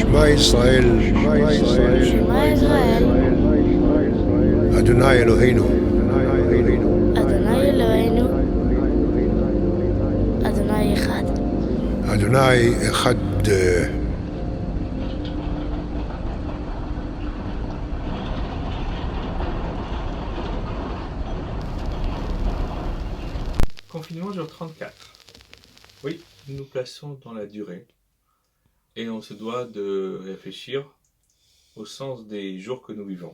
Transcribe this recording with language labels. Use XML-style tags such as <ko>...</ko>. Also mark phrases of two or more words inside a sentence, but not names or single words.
<he>ישראל, שמע ישראל, אדוני אלוהינו, אדוני אלוהינו, אדוני אחד. אדוני אחד.</he> <fr>Confinement jour 34. Oui, nous nous plaçons dans la durée et on se doit de réfléchir au sens des jours que nous vivons.</fr>